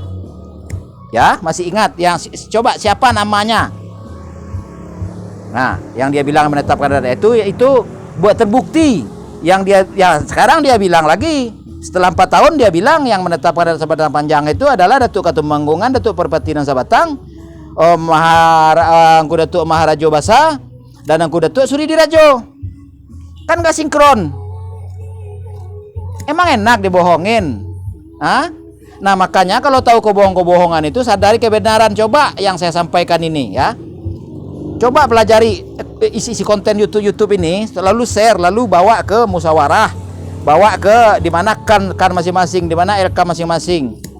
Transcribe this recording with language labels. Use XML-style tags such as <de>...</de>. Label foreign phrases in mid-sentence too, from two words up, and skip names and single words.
<id>Ya, masih ingat yang coba siapa namanya? Nah, yang dia bilang menetapkan ada itu buat terbukti. Sekarang dia bilang lagi setelah 4 tahun dia bilang yang menetapkan ada sebatang panjang itu adalah Datuk Katumanggungan, Datuk Perpatinan Sabatang, Angku Datuk Maharajo Basa, dan Angku Datuk Suri Dirajo. Kan gak sinkron.</id> <jv>Emang enak</jv> <id>dibohongin? Nah, makanya kalau tahu kebohongan itu sadari kebenaran. Coba yang saya sampaikan ini ya. Coba pelajari isi konten YouTube ini, lalu share, lalu bawa ke musyawarah, bawa ke di mana kan masing-masing, di mana LK masing-masing.</id>